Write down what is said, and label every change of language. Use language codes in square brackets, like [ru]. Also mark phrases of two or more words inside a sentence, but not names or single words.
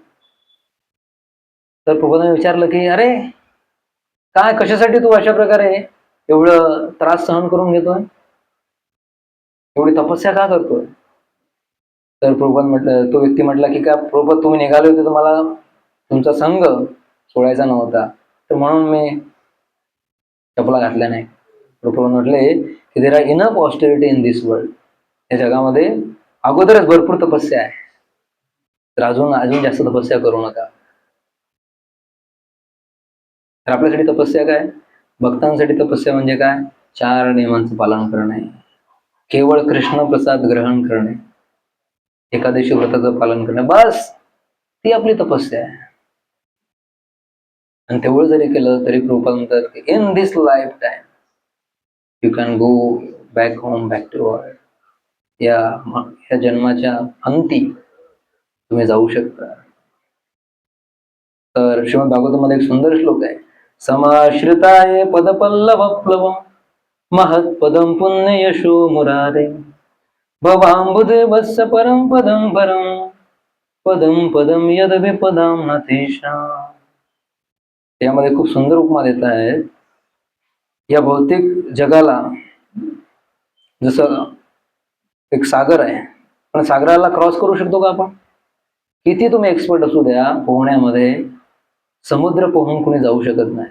[mr] तर प्रभुपादांनी विचारलं की अरे काय, कशासाठी तू अशा प्रकारे एवढं त्रास सहन करून घेतोय, एवढी तपस्या का करतोय. तर प्रभुपाद म्हटलं, तो व्यक्ती म्हटला की काय प्रभुपाद, तुम्ही निघाले होते तर मला तुमचा संघ सोडायचा नव्हता, तर म्हणून मी चपला घातल्या नाही. प्रभुपाद म्हटले की [en] there are enough austerity in this world, [mr] या जगामध्ये अगोदरच भरपूर तपस्या आहे, तर अजून जास्त तपस्या करू नका. तर आपल्यासाठी तपस्या काय? भक्तांसाठी तपस्या म्हणजे काय? 4 नियमांचं पालन करणे, केवळ कृष्ण प्रसाद ग्रहण करणे, एकादशी व्रताचं पालन करणे, बस ती आपली तपस्या आहे. आणि तेवढं जरी केलं तरी प्रभुपाद म्हणतात की [en] in this life time you can go back home, back to world. [mr] या जन्माच्या अंती तुम्ही जाऊ शकता. तर श्रीमद भागवतामध्ये एक सुंदर श्लोक आहे, [sa] समाश्रिताय पदपल्लव प्लव महत्पदम पुण्य यशो मुरारे भवांबुधे वत्स परम पदम परम पदम पदम यद विपदाम नतेषा. [mr] यामध्ये खूप सुंदर उपमा देत आहेत. या भौतिक जगाला जसं एक सागर आहे, पण सागराला क्रॉस करू शकतो का आपण? किती तुम्ही एक्सपर्ट असू द्या पोहण्यामध्ये, समुद्र पोहून कोणी जाऊ शकत नाही.